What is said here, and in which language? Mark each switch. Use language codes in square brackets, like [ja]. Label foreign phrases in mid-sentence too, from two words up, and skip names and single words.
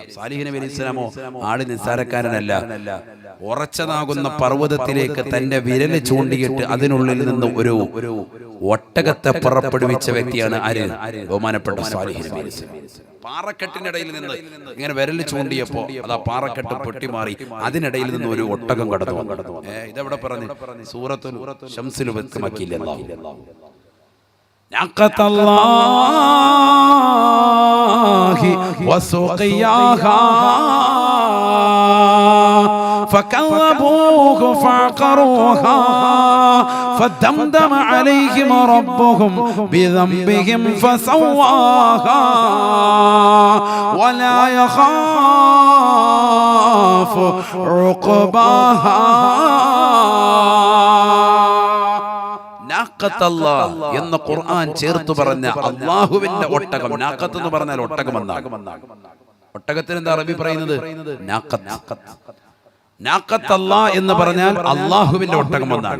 [ml] സാലിഹ് നബി [ar] عليه السلام [ml] ആള് നിസ്സാരക്കാരനല്ല. ഉറച്ചതാകുന്ന പർവ്വതത്തിലേക്ക് തന്റെ വിരല് ചൂണ്ടിയിട്ട് അതിനുള്ളിൽ നിന്ന് ഒരു ഒട്ടകത്തെ പുറപ്പെടുവിച്ച വ്യക്തിയാണ് ആര്? ബഹുമാനപ്പെട്ട സാലിഹ് നബി [ar] عليه السلام. [ml] പാറക്കെട്ടിനിടയിൽ നിന്ന് ഇങ്ങനെ വിരല് ചൂണ്ടിയപ്പോ അത് ആ പാറക്കെട്ട് പൊട്ടിമാറി അതിനിടയിൽ നിന്ന് ഒരു ഒട്ടകം കടന്നു വന്നു. ഇതെവിടെ പറഞ്ഞു? സൂറത്തുൽ ശംസിൽ വ്യക്തമാക്കിയില്ല. [ar] ناقة الله وسقياها فكذبوه فعقروها فدمدم عليهم ربهم بذنبهم فسواها ولا يخاف عقباها. [ml] എന്ന ഖുർആൻ ചേർത്ത് പറഞ്ഞ അള്ളാഹുവിന്റെ ഒട്ടകം. നാഖത്ത് എന്ന് പറഞ്ഞാൽ ഒട്ടകം എന്നാണ്. ഒട്ടകത്തിന് എന്താ അറബി പറയുന്നത്? [ar] ناقة الله [ml] എന്ന് പറഞ്ഞാൽ അള്ളാഹുവിന്റെ ഒട്ടകം എന്നാണ്.